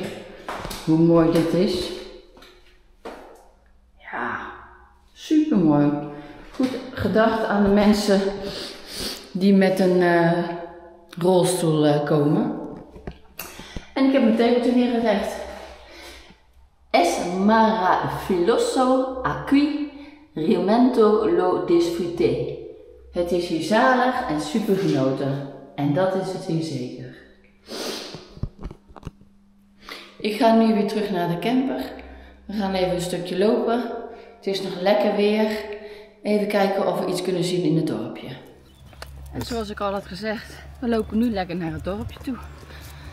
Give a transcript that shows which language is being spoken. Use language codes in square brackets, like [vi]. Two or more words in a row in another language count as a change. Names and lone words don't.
[nl] Hoe mooi dit is. Ja, super mooi. Goed gedacht aan de mensen die met een rolstoel komen. En ik heb mijn tegeltje neergelegd. [es] Es maravilloso aquí, realmente lo disfruté. [nl] Het is hier zalig en super genoten. En dat is het hier zeker. Ik ga nu weer terug naar de camper. We gaan even een stukje lopen. Het is nog lekker weer. Even kijken of we iets kunnen zien in het dorpje. En zoals ik al had gezegd, we lopen nu lekker naar het dorpje toe.